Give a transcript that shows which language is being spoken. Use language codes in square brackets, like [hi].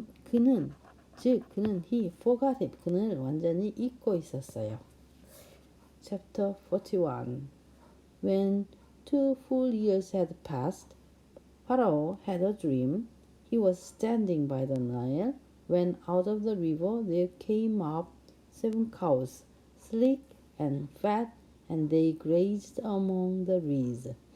[ko] 그는 [en] he forgot it. [ko] 그는 완전히 잊고 있었어요. [en] Chapter 41. When 2 full years had passed, Pharaoh had a dream. He was standing by the Nile when out of the river there came up 7 cows, sleek and fat, and they grazed among the reeds.